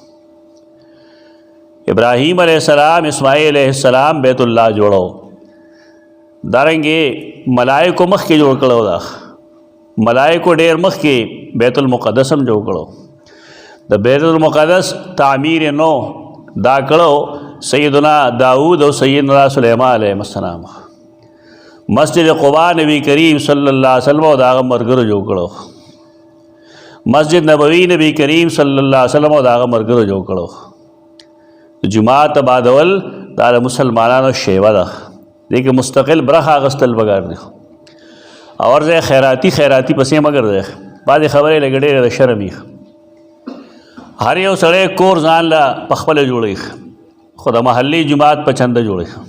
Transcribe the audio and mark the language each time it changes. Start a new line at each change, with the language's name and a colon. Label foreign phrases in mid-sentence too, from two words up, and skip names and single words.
Pashto: ابراهیم
Arabic: علیہ السلام
Pashto: اسماعیل
Arabic: علیہ السلام
Pashto: بیت الله جوړو دارنګې ملائکو مخکې جوړ کړو دا ملائکو ډېر مخکې بیت المقدس هم جوړ کړو د بیت المقدس تعمیر نو دا کړو سیدنا داود او سیدنا سلیمان
Arabic: علیہ السلام
Pashto: مسجد قباء نبی کریم
Arabic: صلی اللہ علیہ وسلم
Pashto: او دا هغه مرګرو جوړ کړو مسجد نبوی نبی کریم
Arabic: صلی اللہ علیہ وسلم
Pashto: او دا هغه مرګرو جوړ کړو جماعت آبادول دا د مسلمانانو شیوه ده دې کې مستقل برخه اخیستل پکار دی اور ځای خیراتی پسې مګر دی بعضې خبرې لږ ډېرې د شرم وي هر یو سړی کور ځان له پخپله جوړوي خو د محلي جومات په چنده جوړوي